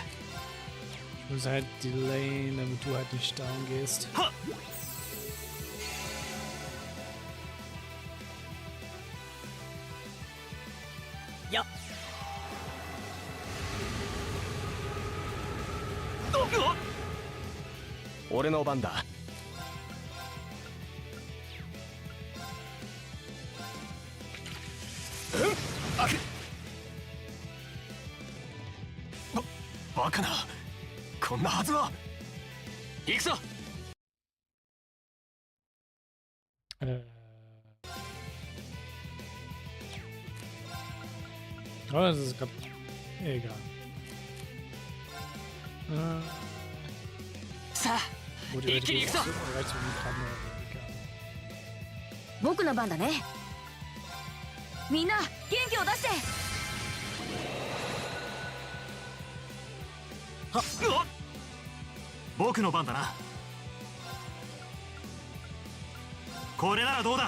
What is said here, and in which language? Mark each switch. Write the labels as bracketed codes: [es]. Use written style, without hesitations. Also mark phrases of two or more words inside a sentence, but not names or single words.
[de] Ich muss halt delayen, damit du halt nicht down gehst. [ja] はっや俺の番だ。バカな。こんなはずは。行くぞ。 [de] Oh, das ist gerade egal. [ja] さあ [de] Gut, [ja] 一気に行くぞ。 [de] reicht so ein Gramm, aber egal. [ja] 僕の番だね。みんな元気を出して。僕の番だな。これならどうだ。